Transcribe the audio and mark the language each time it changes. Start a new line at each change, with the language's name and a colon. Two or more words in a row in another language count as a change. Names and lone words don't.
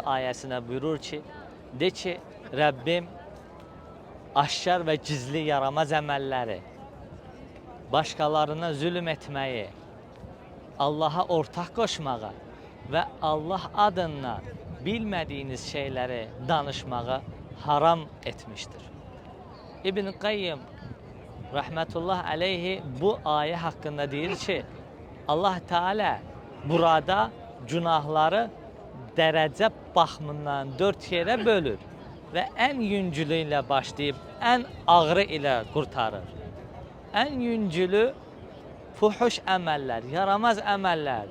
Turkish: ayesine buyurur ki, de ki Rabbim aşkar ve gizli yaramaz əməlləri, başkalarına zulüm etmeyi, Allah'a ortak koşmağı ve Allah adına bilmediğiniz şeyleri danışmağı haram etmiştir.
Azerbaijani: İbn Qayyim
Arabic: رحمة الله عليه
Azerbaijani: bu ayet hakkında deyir ki, Allah Teala burada günahları dərəcə baxımından 4 yerə bölür və ən yüngülü ilə başlayıb ən ağırı ilə qurtarır. Ən yüngülü fuhuş əməllər, yaramaz əməllərdir.